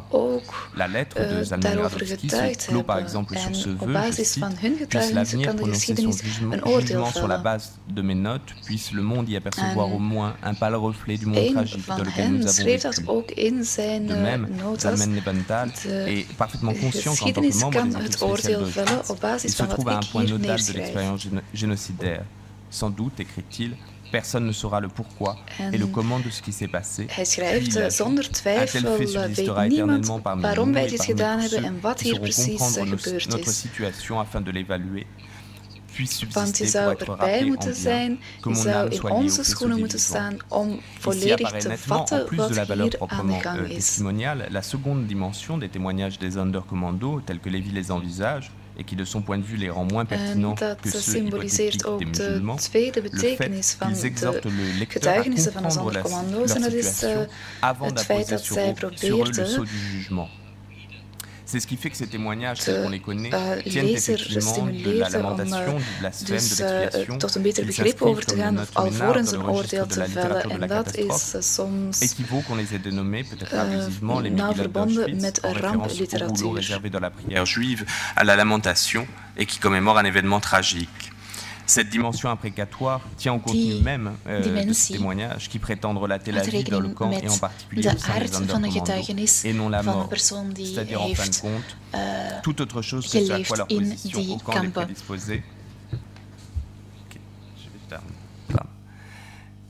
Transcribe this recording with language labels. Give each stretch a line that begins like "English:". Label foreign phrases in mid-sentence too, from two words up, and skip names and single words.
French: La lettre de Zalman Gradowski se clôt par exemple sur ce vœu, je cite, « Puisse l'avenir prononcer son jugement sur la base de mes notes, puisse le monde y apercevoir au moins un pâle reflet du monde tragique dans lequel nous avons vécu. » De même, Zalman Lebenthal est parfaitement conscient qu'en tant que membre des anti-spéciales d'Auschwitz, il se trouve à un point nodal de l'expérience génocidaire. Sans doute, écrit-il, personne ne saura le pourquoi et le comment de ce qui s'est passé.
Dutch: Hij schrijft, zonder twijfel weet niemand waarom wij dit gedaan hebben en wat hier precies gebeurd is. Want je zou erbij moeten zijn, je zou in onze schoenen moeten staan om volledig te vatten wat hier aan de gang is. La seconde dimension des témoignages des Sonderkommando, tels que Lévy les envisage, et qui de son point de vue les rend moins pertinents que ceux hypothétiques des musulmans, le fait qu'ils exhortent le lecteur à comprendre leur situation avant d'apposer sur eux le sceau du jugement. C'est ce qui fait que ces témoignages, tels qu'on les connaît, tiennent effectivement de la lamentation, du blasphème, de l'expiation. Tot een beter begrip over te gaan, alvorens een oordeel te vellen. En dat is soms
French: équivoque, on les a dénommés, peut-être abusivement, les Megillah d'Auschwitz, en référence au rouleau réservé dans la prière juive à la lamentation et qui commémore un événement tragique. Cette dimension imprécatoire tient au contenu même de ce témoignage qui prétend relater la vie dans le camp et en particulier au sein des Sonderkommando et non la mort, c'est-à-dire en fin de compte toute autre chose que ce à quoi leur position au camp les prédisposait.